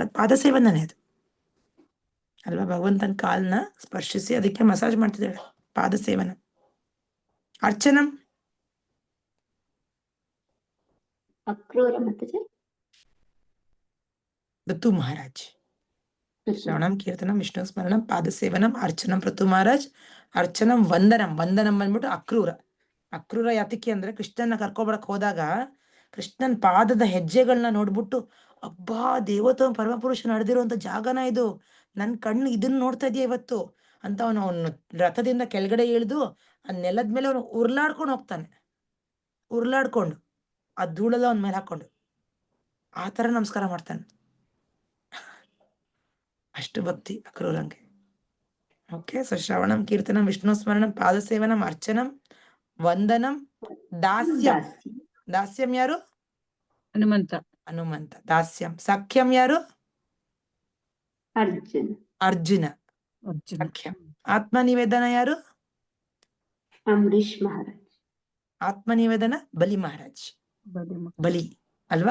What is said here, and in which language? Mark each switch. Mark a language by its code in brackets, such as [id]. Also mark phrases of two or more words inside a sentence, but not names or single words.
[kn] ಪಾದ ಸೇವನೇ ಅದು ಅಲ್ವಾ? ಭಗವಂತನ ಕಾಲನ್ನ ಸ್ಪರ್ಶಿಸಿ ಅದಕ್ಕೆ ಮಸಾಜ್ ಮಾಡ್ತಿದ್ದಾಳೆ, ಪಾದ ಸೇವನ. ಅರ್ಚನಂ ಅಕ್ರೂರ ಮಾತಾಜಿ, ಋತು ಮಹಾರಾಜ್. [sa] ಶ್ರವಣಂ, ಕೀರ್ತನಂ, ವಿಷ್ಣು ಸ್ಮರಣಂ, ಪಾದ ಸೇವನಂ, ಅರ್ಚನಂ ಋತು ಮಹಾರಾಜ್. ಅರ್ಚನಂ ವಂದನಂ [kn] ಬಂದ್ಬಿಟ್ಟು ಅಕ್ರೂರ ಯಾತಕ್ಕೆ ಅಂದ್ರೆ ಕೃಷ್ಣನ ಕರ್ಕೊಬರಕ್ ಹೋದಾಗ ಕೃಷ್ಣನ್ ಪಾದದ ಹೆಜ್ಜೆಗಳನ್ನ ನೋಡ್ಬಿಟ್ಟು, ಅಬ್ಬಾ ದೇವೋತ್ತಮ ಪರಮಪುರುಷ ನಡೆದಿರುವಂತ ಜಾಗನ ಇದು, ನನ್ ಕಣ್ಣು ಇದನ್ನ ನೋಡ್ತಾ ಇದೆಯಾ ಇವತ್ತು, ಅಂತ ಅವನು ರಥದಿಂದ ಕೆಳಗಡೆ ಇಳಿದು ಆ ನೆಲದ ಮೇಲೆ ಅವನು ಉರ್ಲಾಡ್ಕೊಂಡು ಹೋಗ್ತಾನೆ, ಉರ್ಲಾಡ್ಕೊಂಡು ಆ ಧೂಳೆಲ್ಲ ಅವನ ಮೇಲೆ ಹಾಕೊಂಡು ಆ ತರ ನಮಸ್ಕಾರ ಮಾಡ್ತಾನೆ. ಅಷ್ಟು ಭಕ್ತಿ ಅಕ್ರೂರಂಗೆ. [en] Okay, so [sa] ಶ್ರವಣಂ, ಕೀರ್ತನಂ, ವಿಷ್ಣು ಸ್ಮರಣಂ, ಪಾದಸೇವನಂ, ಅರ್ಚನಂ, ವಂದನಂ, ದಾಸ್ಯಂ. [kn] ದಾಸ್ಯಂ ಯಾರು? ಹನುಮಂತ. ಹನುಮಂತ. ದಾಸ್ಯಂ. ಸಖ್ಯಂ ಯಾರು? ಅರ್ಜುನ. ಅರ್ಜುನ. ಸಖ್ಯಂ. ಆತ್ಮನಿವೇದನ ಯಾರು? ಅಂಬರೀಷ್ ಮಹಾರಾಜ್. ಆತ್ಮನಿವೇದನ ಬಲಿ ಮಹಾರಾಜ್. ಬಲಿ ಅಲ್ವಾ?